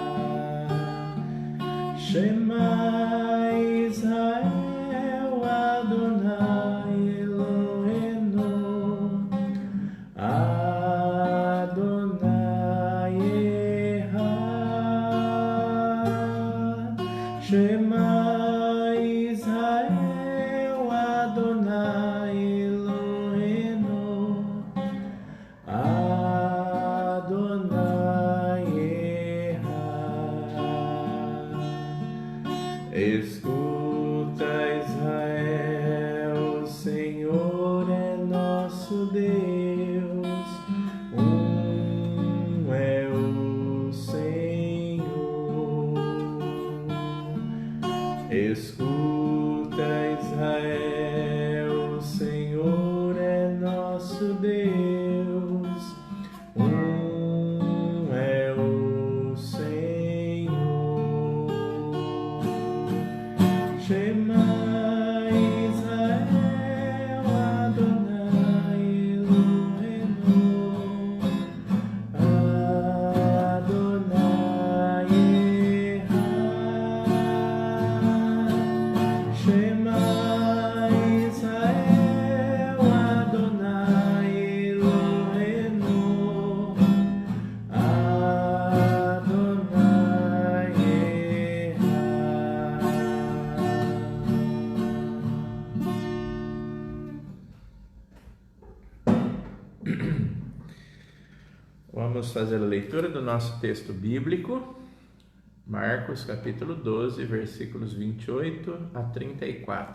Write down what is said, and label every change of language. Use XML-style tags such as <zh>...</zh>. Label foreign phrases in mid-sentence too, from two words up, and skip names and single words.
<he>שמע ישראל, אדני אלהינו, אדני אחד. שמע ישראל, אדני אלהינו, אדני אחד.</he> <pt>Escuta, Israel, o Senhor é nosso Deus, é o Senhor. Escuta, Israel, o Senhor é nosso Deus, é o Senhor.</pt> <he>שמע ישראל, אדני אלהינו, אדני אחד. שמע ישראל, אדני אלהינו, אדני אחד.</he> <pt>Vamos fazer a leitura do nosso texto bíblico, Marcos capítulo 12, versículos 28 a 34.</pt>